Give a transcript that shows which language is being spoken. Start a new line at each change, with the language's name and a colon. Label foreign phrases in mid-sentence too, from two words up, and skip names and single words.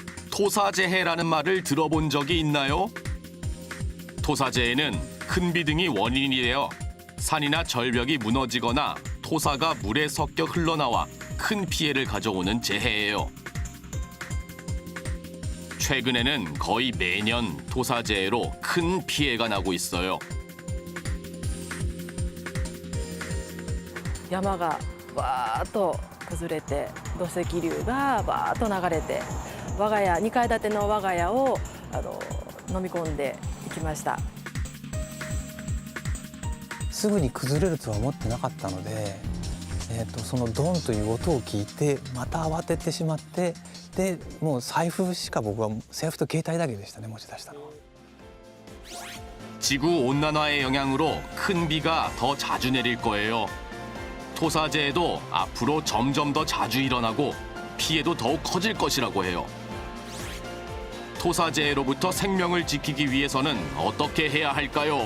Korean: 토사재해라는 말을 들어본 적이 있나요? 토사재해는 큰 비 등이 원인이 되어 산이나 절벽이 무너지거나 토사가 물에 섞여 흘러나와 큰 피해를 가져오는 재해예요. 최근에는 거의 매년 토사재해로 큰 피해가 나고 있어요.
Japanese: 山がバーッと崩れて土石流がバーッと流れて我が家2階建ての我が家を飲み込んでいきました。すぐに崩れるとは思ってなかったので、そのドンという音を聞いてまた慌ててしまって、でもう財布しか僕は財布と携帯だけでしたね、持ち出したのは。
Korean: 지구 온난화의 영향으로 큰 비가 더 자주 내릴 거예요. 토사재해도 앞으로 점점 더 자주 일어나고 피해도 더욱 커질 것이라고 해요. 토사재해로부터 생명을 지키기 위해서는 어떻게 해야 할까요?